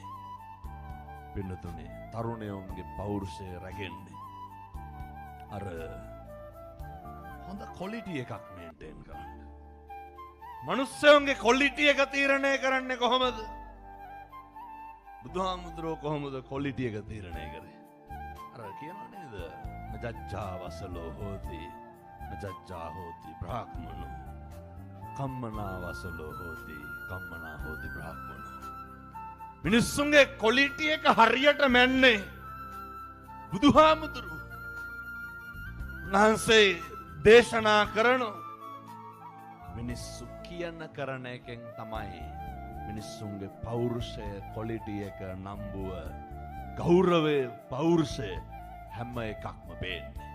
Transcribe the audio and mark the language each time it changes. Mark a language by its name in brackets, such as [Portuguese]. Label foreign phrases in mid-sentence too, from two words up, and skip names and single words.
[Sinhala] පින්නතුනේ තරුණයෝන්ගේ පෞරුෂය රැගෙන්නේ අර හොඳ ක්වොලිටි එකක් මේන්ටේන් කරන්න. මනුස්සයෝන්ගේ ක්වොලිටි එක තීරණය කරන්නේ කොහොමද? බුදුහාමුදුරුවෝ කොහොමද ක්වොලිටි එක තීරණය කරේ? අර කියනවා නේද? [Pali] නජච්ඡා වසලෝ හෝති නජච්ඡා හෝති බ්‍රාහ්මනෝ කම්මනා වසලෝ හෝති කම්මනා හෝති බ්‍රාහ්මනෝ. [Sinhala] මිනිස්සුන්ගේ ක්වොලිටි එක හරියට මැන්නේ බුදුහාමුදුරුවෝ. උන්වහන්සේ දේශනා කරන මිනිස්සු කියන කරන එකෙන් තමයි මිනිස්සුන්ගේ පෞරුෂය ක්වොලිටි එක නම්බුව ගෞරවය පෞරුෂය හැම එකක්ම පේන්නේ.